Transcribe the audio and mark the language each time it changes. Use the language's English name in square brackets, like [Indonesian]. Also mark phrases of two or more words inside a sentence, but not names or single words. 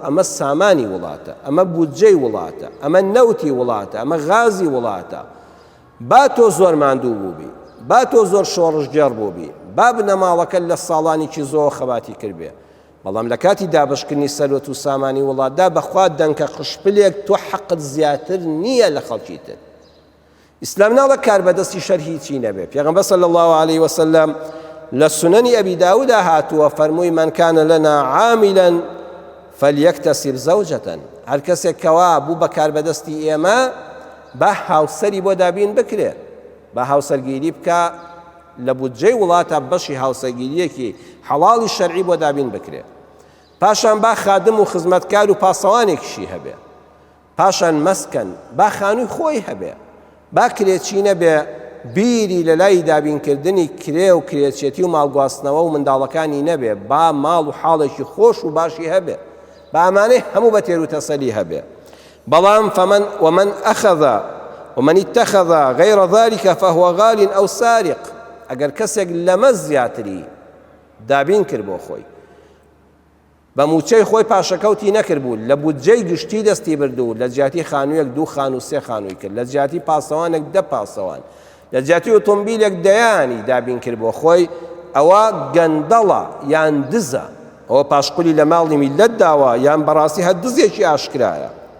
[Central Kurdish] ئەمە سامانی وڵاتە ئەمە بودجەی وڵاتە ئەمە نەوتی وڵاتە ئەمە غازی وڵاتە با تۆ زۆر ماندوو بووبی با تۆ زۆر شۆڕژگەر بووبی با بنە ماڵەکە لە ساڵانێکی زۆر خەباتی کردبێ بەڵام لە کاتی دابشکردنی سەرۆت و سامانی وڵاتدا بەخوا دەنکە قشپلێک تۆ حەقت زیاتر نییە لە خەڵکی تر ئیسلام ناڵە کار بەدەستی شەر هیچی نەبێ پێغەمبەر [Arabic] صلی الله عليه وسلم [Central Kurdish] لە سنەنی ئەبی داوودا هاتووە فەرمووی [Arabic] من كان لنا عاملا فليكتسب زوجة [Central Kurdish] هەر کەسێک کەوا بوو بە کار بەدەستی ئێمە با هاوسەری بۆ دابین بکرێ با هاوسەرگیری بکە لە بودجەی وڵاتە بەشی هاوسەرگیریەکی حەڵاڵی شەرعی بۆ دابین بکرێ پاشان با خادم و خزمەتکار و پاسەوانێکیشی هەبێ پاشان مەسکەن با خانووی خۆی هەبێ با کرێچی نەبێ بیری لە لای دابینکردنی کرێ و کرێچێتی و ماڵگواستنەوە و منداڵەکانی نەبێ با ماڵ و حاڵێکی خۆش و باشی هەبێ با ئەمانەی هەموو بە تێر و تەسەلی هەبێ بەڵام [Arabic] ومن اتخذ غير ذلك فهو غال أو سارق [Central Kurdish] ئەگەر کەسێک لەمە زیاتری دابین کرد بۆ خۆی بە موچەی خۆی پاشەکەوتی نەکردبوو لە بودجەی گشتی دەستی بردو لە جیاتی خانوویەک 2 خان و 3 خانووی کرد لە جیاتی پاسەوانێک 10 پاسەوان لە جیاتی ئۆتۆمبیلێک دەیانی دابین کرد بۆ خۆی ئەوە گەندەڵە یان دزە ئەوە پاشقولی لە ماڵی میلەت داوە یان بەڕاستی هەر دزێکی ئاشکرایە